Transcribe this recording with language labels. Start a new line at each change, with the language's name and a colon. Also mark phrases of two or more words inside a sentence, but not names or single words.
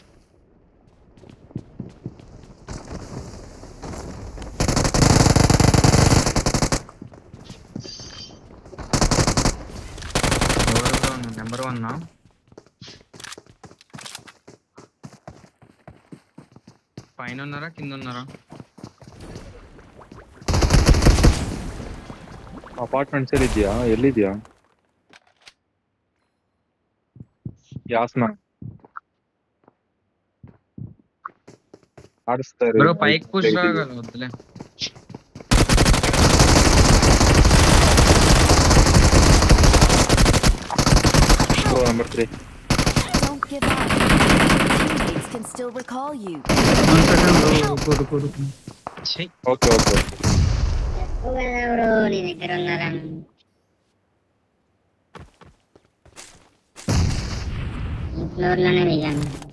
Telugu: నెంబర్ 1 పైన ఉన్నారా కింద ఉన్నారా?
Kannada: ಅಪಾರ್ಟ್ಮೆಂಟ್ಸ್ ಅಲ್ಲಿ ಇದೆಯಾ? ಎಲ್ಲಿದ್ಯಾ? ಯಾಸ್ನ ಆಡಿಸ್ತಾ ಇರು.
Telugu: బ్రో పైకి పుష్ రాగలదు. వద్దులే.
Kannada: ನಂಬರ್ 3.
English: Don't give up. Teammates can still recall you.
Telugu: 1
English: second bro.
Telugu: కొడు. ఛీ.
English: okay okay.
Telugu: ఎక్కువ కదా బ్రో నీ దగ్గర ఉన్నారా? ఈ ఫ్లోర్లోనే దిగాను.